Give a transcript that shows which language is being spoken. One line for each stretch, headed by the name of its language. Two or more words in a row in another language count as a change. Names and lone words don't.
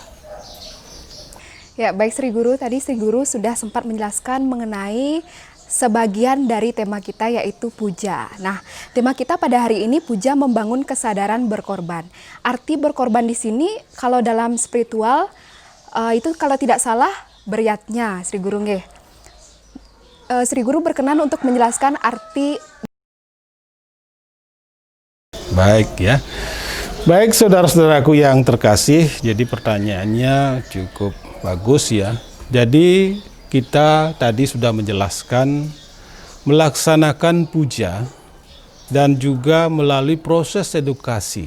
Indonesian: Ya, baik Sri Guru, tadi Sri Guru sudah sempat menjelaskan mengenai sebagian dari tema kita yaitu puja. Nah, tema kita pada hari ini puja membangun kesadaran berkorban. Arti berkorban di sini kalau dalam spiritual itu kalau tidak salah beryatnya, Sri Guru nggih. Sri Guru berkenan untuk menjelaskan arti. Baik ya. Baik saudara-saudaraku yang terkasih, jadi pertanyaannya cukup bagus ya. Jadi kita tadi sudah menjelaskan melaksanakan puja dan juga melalui proses edukasi.